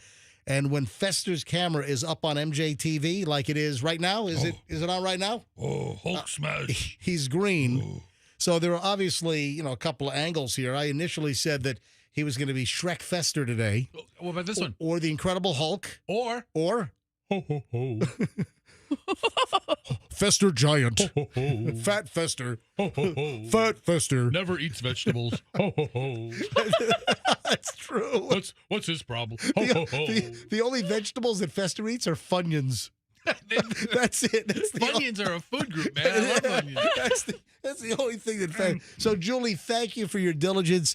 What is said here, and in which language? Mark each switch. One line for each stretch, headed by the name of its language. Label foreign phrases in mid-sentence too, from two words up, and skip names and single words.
English: And when Fester's camera is up on MJTV like it is right now, is it on right now? Hulk smash. He's green. So there are obviously, a couple of angles here. I initially said that he was going to be Shrek Fester today. What about this one? Or the Incredible Hulk. Or ho ho ho. Fester Giant. Ho, ho, ho. Fat Fester. Ho, ho, ho. Fat Fester. Never eats vegetables. Ho ho ho. That's true. What's his problem? Ho, ho, ho. The only vegetables that Fester eats are Funyuns. That's it. Funyuns are a food group, man. I love Funyuns. That's the only thing that. So, Julie, thank you for your diligence.